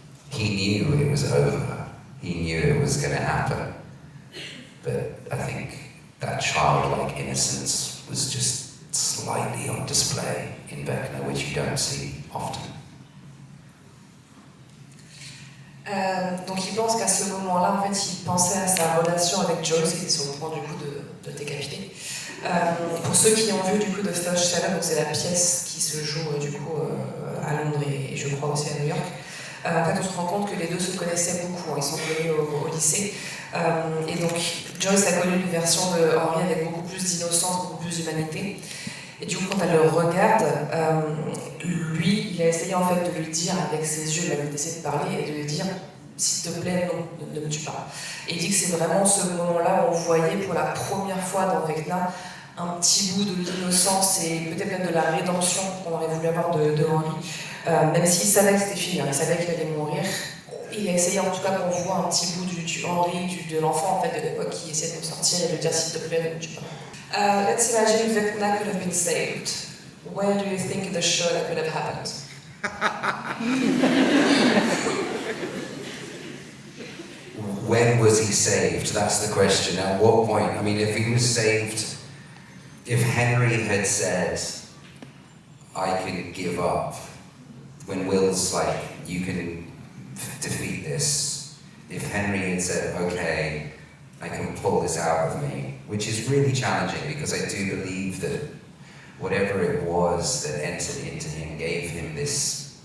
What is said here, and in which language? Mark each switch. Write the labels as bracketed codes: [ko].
[en] He knew it was over. He knew it was going to happen. But I think that childlike innocence was just slightly on display in Vecna, which you don't see often. [fr] Donc il pense qu'à ce moment-là, en fait, il pensait à sa relation avec Joyce, qui était sur le point du coup de décapiter. Pour ceux qui ont vu du coup The First Shadow, c'est la pièce qui se joue du coup à Londres et je crois aussi à New York. En fait, on se rend compte que les deux se connaissaient beaucoup, ils sont connus au lycée. Et donc Joyce a connu une version de Henry avec beaucoup plus d'innocence, beaucoup plus d'humanité. Et du coup, quand elle le regarde, lui, il a essayé en fait de lui dire avec ses yeux, il a essayé de parler et de lui dire s'il te plaît, non, ne me tue pas. Et il dit que c'est vraiment ce moment-là où on voyait pour la première fois dans Vecna un petit bout de l'innocence et peut-être même de la rédemption qu'on aurait voulu avoir de Henry. Même s'il savait que c'était fini, il savait qu'il allait mourir. Il a essayé en tout cas qu'on voit un petit bout du Henry, de l'enfant en fait de l'époque qui essayait de sortir et de dire s'il te plaît, ne me tue pas. [en] Let's imagine Vecna could have been saved. Where do you think in the show that could have happened? When was he saved? That's the question. At what point? I mean, if he was saved, if Henry had said, I can give up, when Will's like, you can defeat this, if Henry had said, okay, I can pull this out of me, which is really challenging because I do believe that whatever it was that entered into him gave him this,